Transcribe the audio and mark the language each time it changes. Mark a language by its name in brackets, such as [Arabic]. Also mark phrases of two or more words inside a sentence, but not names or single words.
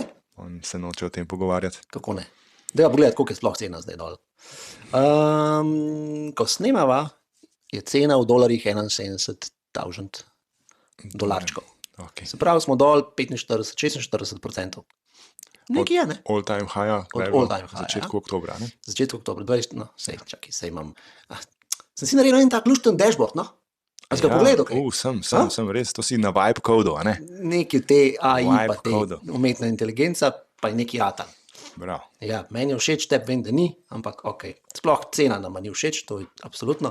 [Slovenian] On se noče o tem pogovarjati. Kako ne? Dajva pogledati, koliko je sploh cena zdaj dol. Ko snemava, je cena v dolarjih 71,000 dolarčkov. Okay. Se pravi, smo dol 45-46%. Nekaj je, ne? [English] All time high, all time high, [Slovenian] začetku oktobra, ne? Začetku oktobra, 20, no, sej imam. Sem si naredil en tak lušten dashboard, no? A si ga pogledal kaj? Sem res, to si na [English] vibe kodu, [Slovenian] a ne? Neki te AI, Vibe pa te kodu. umetna inteligenca, pa je neki atan. Bravo. Ja, meni je všeč, tebi vem, da ni, ampak ok. Sploh cena nama ni všeč, to je absolutno.